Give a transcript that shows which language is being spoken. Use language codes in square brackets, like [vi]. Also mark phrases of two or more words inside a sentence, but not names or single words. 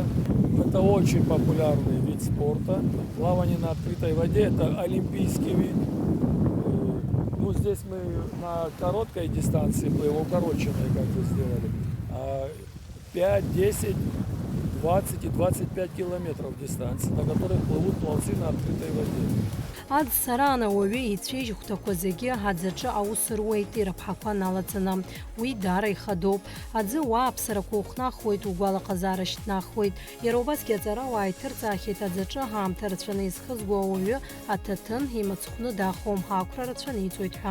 [ru] Это очень популярный вид спорта. Плавание на открытой воде – это олимпийский вид. Ну, здесь мы на короткой дистанции плывем, укороченной, как вы сделали. 5, 10, 20 и 25 километров дистанции, на которых плывут пловцы на открытой воде. [ab] Ад сарана уаҩы ицәеижьхәҭақәа зегьы аӡаҿы аус руеит ирыԥҳақәа налаҵаны. Уи даара ихадоуп. Аӡы уааԥсарақәа ухнахуеит, угәалаҟазаара шьҭнахуеит. Иара убасгьы аҵарауаа иҭырҵаахьеит аӡаҿы ҳаамҭа рацәаны изхызго ауаҩы аҭаҭын имыцхәны дахом, ақәра рацәаны иҵуеит ҳәа.